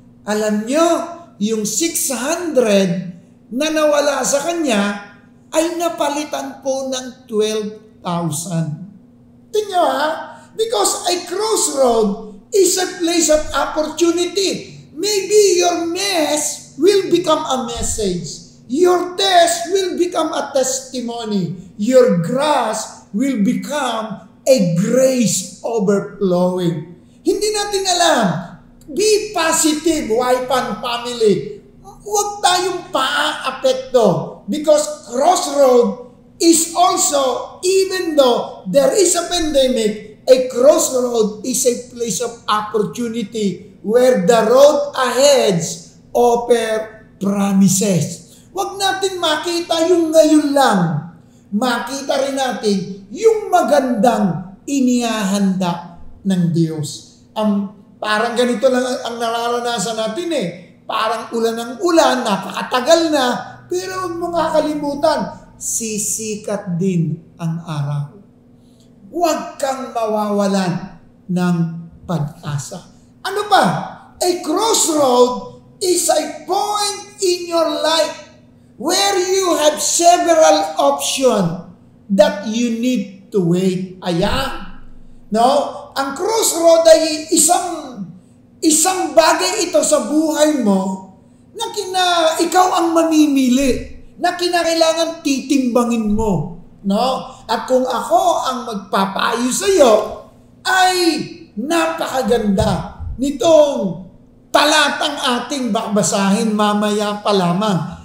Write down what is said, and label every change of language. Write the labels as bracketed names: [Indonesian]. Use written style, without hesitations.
[Filipino] Alam nyo, yung 600 na nawala sa kanya ay napalitan po ng 12,000. Tingnan ha? [English] Because a crossroad is a place of opportunity. Maybe your mess will become a message. Your test will become a testimony. Your grass will become a grace overflowing. [Filipino] Hindi natin alam. [English] Be positive, wife and family. [Filipino] Huwag tayong paa-apekto. [English] Because crossroad is also, even though there is a pandemic, a crossroad is a place of opportunity where the road ahead offer promises. [Filipino] Huwag natin makita yung ngayon lang. Makita rin natin yung magandang inihahanda ng Diyos. Parang ganito lang ang nararanasan natin Parang ulan ng ulan, napakatagal na, pero huwag mo kakalimutan, sisikat din ang araw. Huwag kang mawawalan ng pag-asa. Ano ba? [English] A crossroad is a point in your life where you have several options that you need to wait. [Filipino] Ayan. No? Ang crossroad ay isang bagay ito sa buhay mo na ikaw ang mamimili, na kinakailangan titimbangin mo. No? At kung ako ang magpapayo sa iyo, ay napakaganda nitong talatang ating babasahin mamaya pa lamang.